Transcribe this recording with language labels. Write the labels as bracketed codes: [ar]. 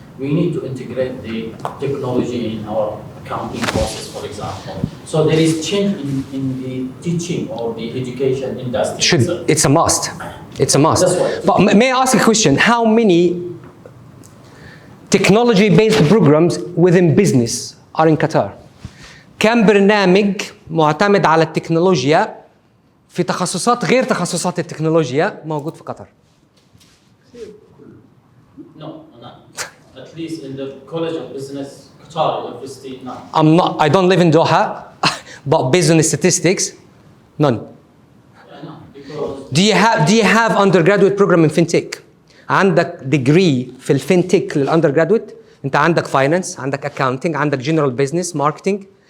[en] We need to integrate the technology in our accounting process, for example. So there is change in the teaching or the education industry. It's a must. It's a must. That's why. But may I ask a question? How many technology-based programs within business are in Qatar? [ar] كم برنامج معتمد على التكنولوجيا في تخصصات غير تخصصات التكنولوجيا موجود في قطر؟ [en] No, not. At least in the College of Business, Qatar University, no. I don't live in Doha, but based on the statistics, none. Yeah, no, because Do you have undergraduate program in fintech? [ar] عندك degree في الفinTech للundergraduate؟ [en] انت عندك finance، عندك accounting، عندك general business, marketing.